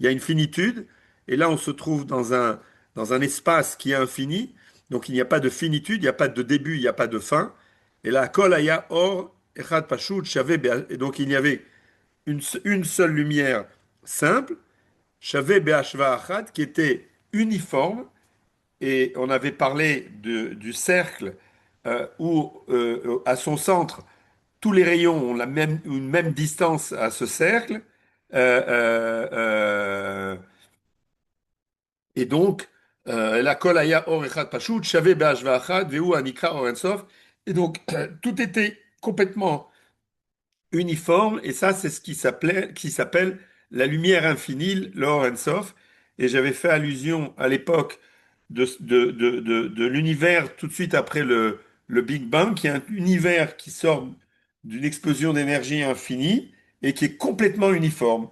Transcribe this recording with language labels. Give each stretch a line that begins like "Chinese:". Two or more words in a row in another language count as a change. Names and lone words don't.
French: y a une finitude, et là on se trouve dans un espace qui est infini, donc il n'y a pas de finitude, il n'y a pas de début, il n'y a pas de fin, et là,
Hebrew: כל היה אור אחד פשוט,
French: et donc il y avait une seule lumière simple,
Hebrew: שווה בהשוואה אחת,
French: qui était uniforme, et on avait parlé du cercle où, à son centre, tous les rayons ont une même distance à ce cercle. Euh, euh, euh, et donc,
Hebrew: הכל היה אור אחד פשוט שווה בהשוואה אחת והוא הנקרא אור אין סוף.
French: Et donc, tout était complètement uniforme, et ça, c'est ce qui s'appelle la lumière infinie,
Hebrew: אור אין סוף.
French: Et j'avais fait allusion à l'époque de l'univers tout de suite après le Big Bang, qui est un univers qui sort d'une explosion d'énergie infinie et qui est complètement uniforme.